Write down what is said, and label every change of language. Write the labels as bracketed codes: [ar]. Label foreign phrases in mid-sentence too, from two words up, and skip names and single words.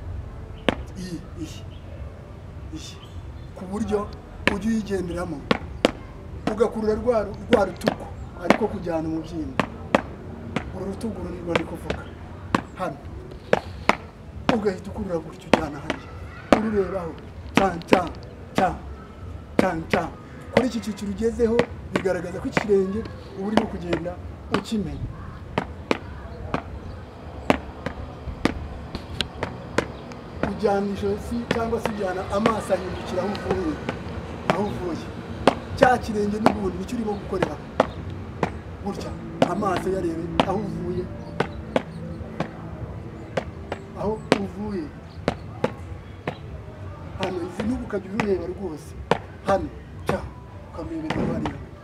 [rw] iyi ku buryo ujye uyigenderamo ugakurura rwa rutugu ariko kujyana umubyimba, uru rutugu ruri kuvuga hano, ugahita ukurura gutyo ujyana hariya ururebaho cha cha cha cha. Kuri iki cyiciro ugezeho bigaragaza ko ikirenge uba urimo kugenda ukimenya. Ujyana ijosi cyangwa se ujyana amaso ahindukira aho uvuye, cya kirenge n'ubundi nicyo urimo gukorera gutya, amaso yarebe aho uvuye hano, izi n'ubu ukajya ureba rwose hano cha ukabirebera hariya.